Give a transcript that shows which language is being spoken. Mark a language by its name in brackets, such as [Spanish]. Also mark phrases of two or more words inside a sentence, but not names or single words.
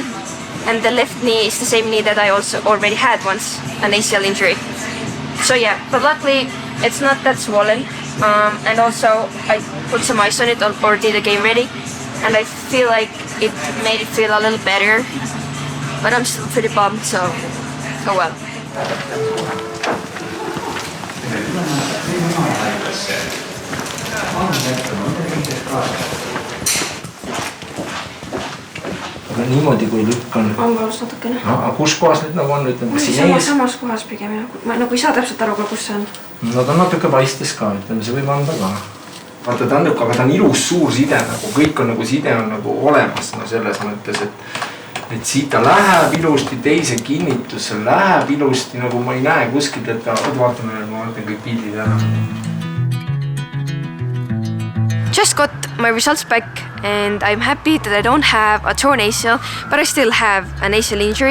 [English] And the left knee is the same knee that I also already had once, an ACL injury. So yeah, but luckily it's not that swollen. And also I put some ice on it or did a game ready. And I feel like it made it feel a little better. But I'm still pretty bummed, so oh well. [Estonian] Aga niimoodi kui lükkan. On valus natukene. Aga kus kohas nüüd nagu on? Ütleme, siin ees? Samas kohas pigem ja ma nagu ei saa täpselt aru, kus see on. No ta on natuke paistes ka, ütleme, see võib anda ka. Vaata, ta on ilus suur side, nagu kõik on nagu side on nagu olemas, no selles mõttes, et siit ta läheb ilusti, teise kinnitus läheb ilusti, nagu ma ei näe kuskilt, et vaatame, ma vaatan kõik pildid ära. [English] Just got my results back and I'm happy that I don't have a torn ACL, but I still have an ACL injury.